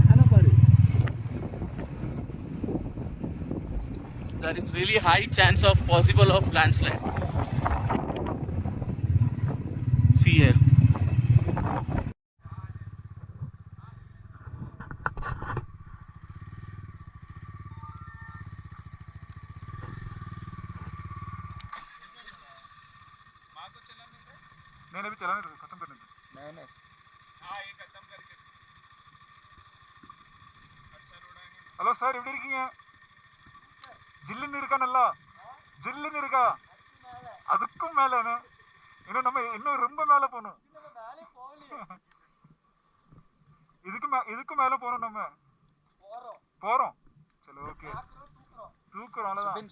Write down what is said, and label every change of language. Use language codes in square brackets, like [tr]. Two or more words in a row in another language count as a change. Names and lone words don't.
[en] There is really high chance of possible of landslide. See here. [hi] मैंने भी चलाने दो, खत्म करने दो। नहीं हाँ ये खत्म करके। अच्छा रोड है। [en] hello sir [ta] எப்படி இருக்கீங்க? ஜில்லுன்னு இருக்கா நல்லா? ஜில்லுன்னு இருக்கா? அதுக்கும் மேலனே. இன்னும் நம்ம இன்னும் ரொம்ப மேல போணும். இதுக்கு மேல போறோம் நம்ம. போறோம். சரி ஓகே. தூக்குறோம் அவ்வளவுதான்.